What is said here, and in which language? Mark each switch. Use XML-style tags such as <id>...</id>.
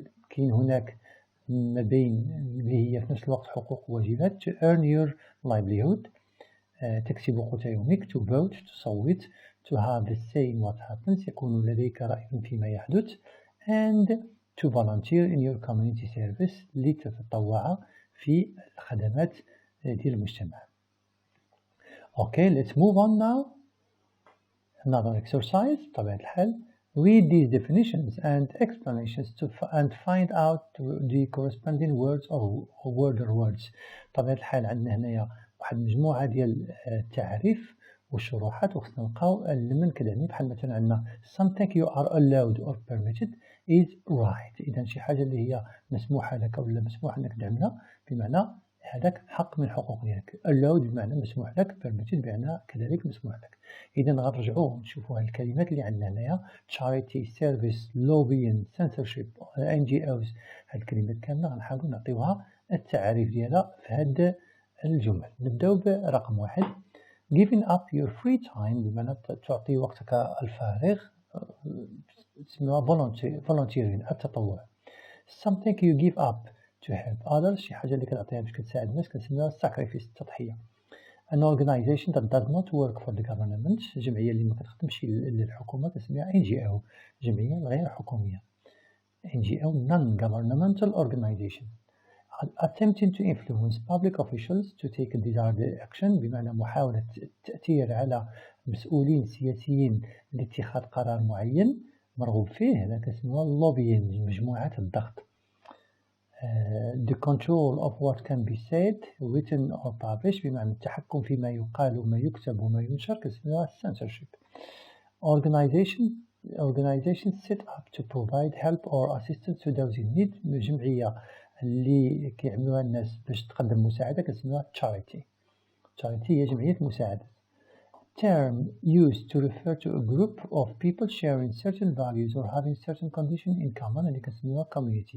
<ar>كاين هناك ما بين اللي هي في نفس الوقت حقوق وواجبات.</ar> <en>to earn your livelihood،</en> <ar>تكسب قوت يومك.</ar> <en>to vote،</en> <ar>تصوت.</ar> <en>to have the say in what happens،</en> <ar>يكون لديك رأي فيما يحدث.</ar> <en>and to volunteer in your community service،</en> <ar>لتتطوع في الخدمات ديال المجتمع.</ar> <en>Okay, let's move on now. Another exercise.</en> <ar>بطبيعة الحال</ar> <en>read these definitions and explanations and find out the corresponding words or words.</en> <ar>بطبيعة الحال عندنا هنايا واحد مجموعة ديال التعريف والشروحات، وخصنا نلقاو من كذا بحال مثلا عندنا</ar> <en>something you are allowed or permitted is right.</en> <ar>إذا شي حاجة اللي هي مسموحة لك أو مسموح أنك تعملها بمعنى هذاك حق من حقوق ديالك. allowed بمعنى مسموح لك، permitted بمعنى كذلك مسموح لك. إذا غنرجعوا نشوفوا هاد الكلمات اللي عندنا هنايا charity، service، lobbying، censorship، NGOs. هاد الكلمات كاملة غنحاولوا نعطيوها التعريف ديالها في هاد الجمل. نبداو برقم 1.</ar> <en>giving up your free time</en> <ar>بمعنى تعطي وقتك الفارغ، اسمها volunteering التطوع.</ar> <en>something you give up to help others،</en> <ar>شي حاجة اللي كتعطيها باش كتساعد الناس كنسميها sacrifice التضحية.</ar> <en>an organization that does not work for the government،</en> <ar>جمعية اللي ما كتخدمش للحكومة كنسميها</ar> <en>NGO،</en> <ar>جمعية غير حكومية.</ar> <en>NGO non-governmental organization. attempting to influence public officials to take a desired action</en> <ar>بمعنى محاولة التأثير على مسؤولين سياسيين لاتخاذ قرار معين مرغوب فيه، هذا كنسموها lobbying، مجموعة الضغط.</ar> <en>the control of what can be said written or published</en> <ar>بمعنى التحكم فيما يقال وما يكتب وما ينشر كنسموها</ar> <en>censorship. organizations set up to provide help or assistance to those in need.</en> <ar>الجمعية اللي كيعملوها الناس باش تقدم مساعدة كنسميوها charity. charity هي جمعية مساعدة.</ar> <en>term used to refer to a group of people sharing certain values or having certain conditions in common</en> <ar>اللي كنسميوها</ar> <en>community.</en>